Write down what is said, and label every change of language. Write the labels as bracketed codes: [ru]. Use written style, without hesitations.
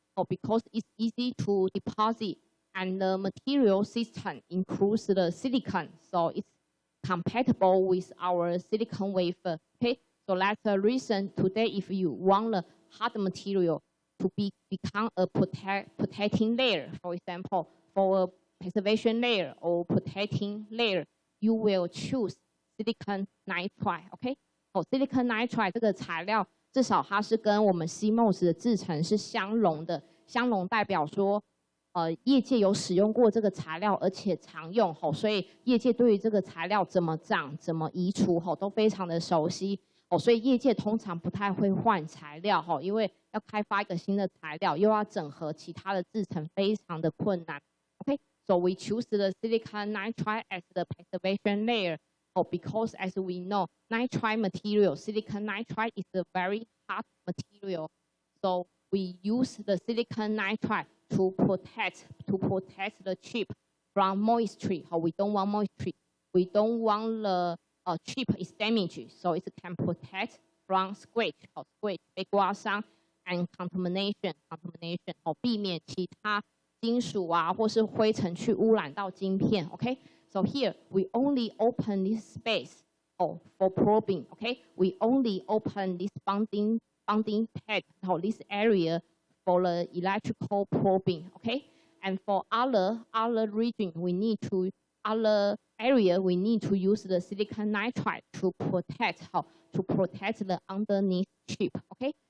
[en] Because it's easy to deposit, and the material system includes the silicon, so it's compatible with our silicon wafer, okay? So that's the reason today, if you want the hard material to become a protecting layer, for example, for a preservation layer or protecting layer, you will choose silicon nitride, okay? [zh] Silicon nitride 这个材料至少它是跟我们 CMOS 的制程是相容的，相容代表说，业界有使用过这个材料，而且常用，所以业界对于这个材料怎么长、怎么移除，都非常的熟悉，所以业界通常不太会换材料，因为要开发一个新的材料，又要整合其他的制程，非常的困难。 [en] Okay, so we choose the silicon nitride as the preservation layer. Because as we know, nitride material, silicon nitride is a very hard material. So we use the silicon nitride to protect the chip from moisture. We don't want moisture. We don't want the chip is damaged. So it can protect from scratch, [zh] 被刮伤 [en] and contamination, [zh] 避免其他金属啊或是灰尘去污染到晶片 [en] ，OK？ So here we only open this space for probing, okay? We only open this bonding pad this area for the electrical probing, okay? And for other region, other area we need to use the silicon nitride to protect the underneath chip, okay?